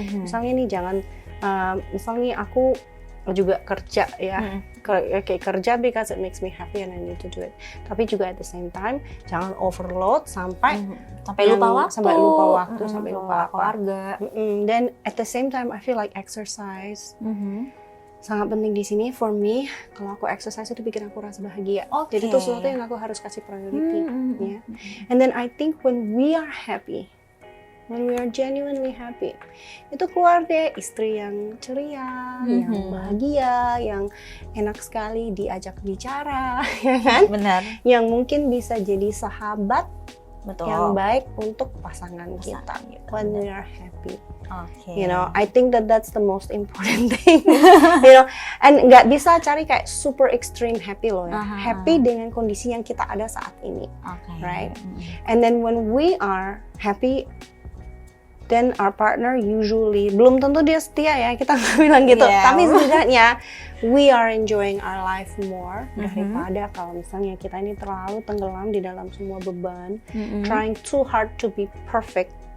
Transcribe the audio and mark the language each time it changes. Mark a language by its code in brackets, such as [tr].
[id] Misalnya nih misalnya aku juga kerja ya, kayak kerja [en] because it makes me happy and I need to do it. [id] Tapi juga [en] at the same time [id] jangan overload sampai lupa waktu, sampai lupa keluarga. [en] Dan at the same time I feel like exercise [id] sangat penting di sini [en] for me. [id] Kalau aku exercise itu bikin aku rasa bahagia. Jadi itu sesuatu yang aku harus kasih priority. Ya. [en] And then I think when we are happy, when we are genuinely happy, [id] itu keluar deh istri yang ceria, yang bahagia, yang enak sekali diajak bicara, ya kan? Benar. Yang mungkin bisa jadi sahabat Betul. yang baik untuk pasangan kita gitu. [en] when we are happy. Oke. You know, I think that's the most important thing. You know, and [id] nggak bisa cari kayak [en] super extreme happy [id] loh ya. Happy dengan kondisi yang kita ada saat ini, right? [en] And then when we are happy, then our partner usually [id] belum tentu dia setia ya, kita nggak bilang gitu. Tapi setidaknya [en] we are enjoying our life more [id] daripada kalau misalnya kita ini terlalu tenggelam di dalam semua beban, [en] trying too hard to be perfect.